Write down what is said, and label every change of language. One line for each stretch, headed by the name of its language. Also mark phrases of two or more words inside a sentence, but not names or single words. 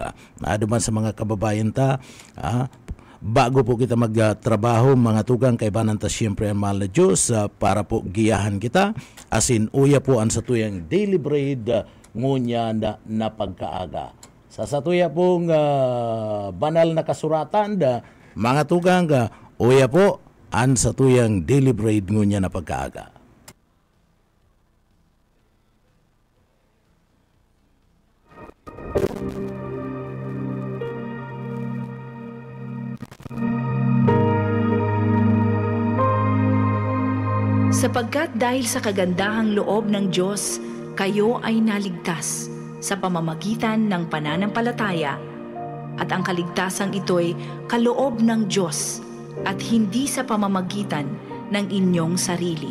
Bikol: Aduman sa mga kababayan ta, bago po kita magtrabaho mga tugang kay bananta siyempre ang mahal na Diyos para po giyahan kita asin uya po ang satuyang
English: daily bread
Bikol: ngunya na pagkaaga sa satuya pong banal na kasuratan mga tugang uya po ang satuyang
English: daily bread
Bikol: ngunya na pagkaaga.
Filipino: Sapagkat dahil sa kagandahang loob ng Diyos, kayo ay naligtas sa pamamagitan ng pananampalataya at ang kaligtasang ito'y kaloob ng Diyos at hindi sa pamamagitan ng inyong sarili.